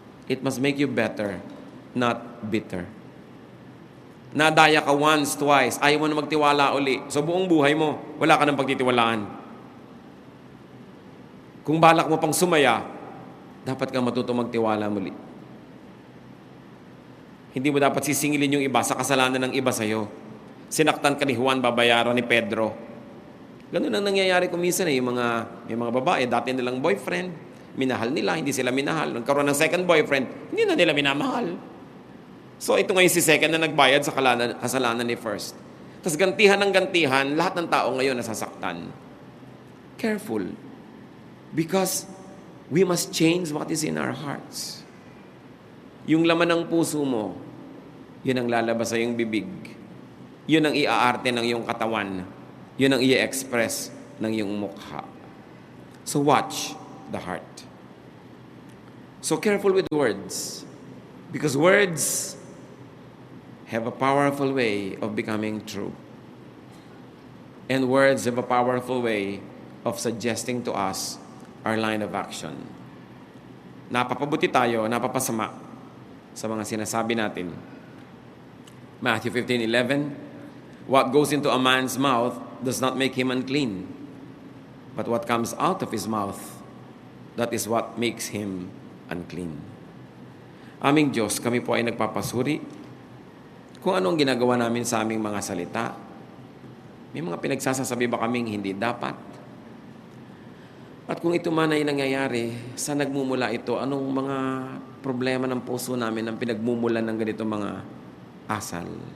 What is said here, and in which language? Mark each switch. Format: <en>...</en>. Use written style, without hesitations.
<en>It must make you better, not bitter.</en> <tl>Nadaya ka once, twice, ayaw mo na magtiwala uli. So buong buhay mo, wala ka ng pagtitiwalaan. Kung balak mo pang sumaya, dapat ka matuto magtiwala muli. Hindi mo dapat sisingilin yung iba sa kasalanan ng iba sa'yo. Sinaktan ka ni Juan, babayaran ni Pedro. Ganun ang nangyayari kung minsan may mga babae, dati nilang boyfriend, minahal nila, hindi sila minahal. Nagkaroon ng second boyfriend, hindi na nila minamahal. So ito ngayon si second na nagbayad sa kasalanan ni first. Tapos gantihan ng gantihan, lahat ng tao ngayon nasasaktan.</tl> <en>Careful. Because we must change what is in our hearts.</en> <tl>Yung laman ng puso mo, yun ang lalabas sa iyong bibig. Yun ang iaarte ng iyong katawan. Yun ang i-express ng iyong mukha.</tl> <en>So watch the heart. So careful with words. Because words have a powerful way of becoming true. And words have a powerful way of suggesting to us our line of action.</en> <tl>Napapabuti tayo, napapasama sa mga sinasabi natin.</tl> <en>Matthew 15:11, what goes into a man's mouth does not make him unclean, but what comes out of his mouth, that is what makes him unclean.</en> <tl>Aming Diyos, kami po ay nagpapasuri kung anong ginagawa namin sa aming mga salita. May mga pinagsasasabi ba kaming hindi dapat? At kung ito man ay nangyayari, saan nagmumula ito? Anong mga problema ng puso namin ang pinagmumulan ng ganito mga asal?</tl>